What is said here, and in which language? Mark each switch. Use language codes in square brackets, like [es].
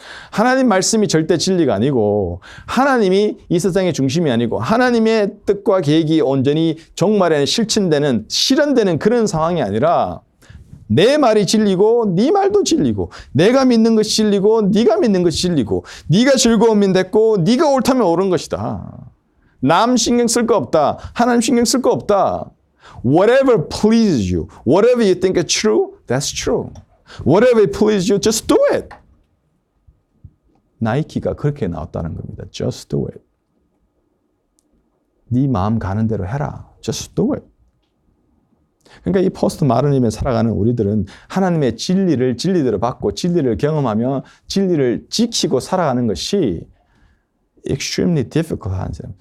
[ko] 하나님 말씀이 절대 진리가 아니고 하나님이 이 세상의 중심이 아니고 하나님의 뜻과 계획이 온전히 종말에 실현되는 그런 상황이 아니라 내 말이 진리고 네 말도 진리고 내가 믿는 것이 진리고 네가 믿는 것이 진리고 네가 즐거우면 됐고 네가 옳다면 옳은 것이다. 남 신경 쓸 거 없다. 하나님 신경 쓸 거 없다. [en] Whatever pleases you, whatever you think is true, that's true. Whatever pleases you, just do it. [ko] 나이키가 그렇게 나왔다는 겁니다. [en] Just do it. [ko] 네 마음 가는 대로 해라. [en] Just do it. [ko] 그러니까 이 포스트 마더니즘에 살아가는 우리들은 하나님의 진리를 진리대로 받고 진리를 경험하며 진리를 지키고 살아가는 것이 [en] extremely difficult [ko] 한 사람.